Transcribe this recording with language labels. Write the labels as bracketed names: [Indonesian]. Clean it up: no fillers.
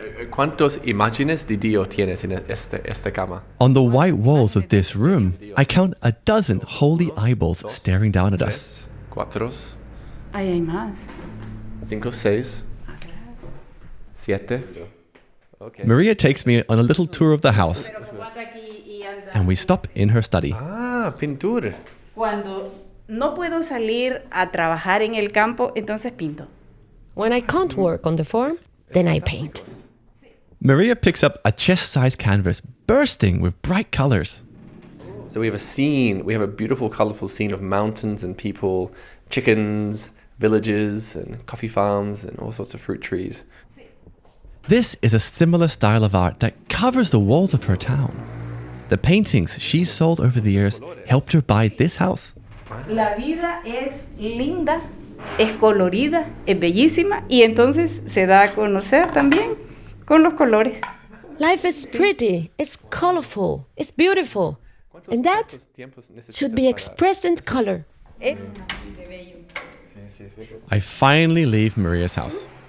[Spanish] ¿Cuántos imágenes de Dios tienes en esta cama? [English] On the white walls of this room, I count a dozen holy eyeballs staring down at us. 4, [Spanish] Ay, hay más. [English] 5, 6, 7. Okay. Maria takes me on a little tour of the house, and we stop in her study. [Spanish] Ah, pintura. Cuando no puedo salir a trabajar en el campo, entonces pinto. [English] When I can't work on the farm, then I paint. Maria picks up a chest-sized canvas bursting with bright colors. So we have a beautiful, colorful scene of mountains and people, chickens, villages, and coffee farms, and all sorts of fruit trees. This is a similar style of art that covers the walls of her town. The paintings she's sold over the years helped her buy this house. [Spanish] La vida es linda, es colorida, es bellísima y entonces se da a conocer también con los colores. [English] Life is pretty, it's colorful, it's beautiful. And that should be expressed in color. I finally leave Maria's house.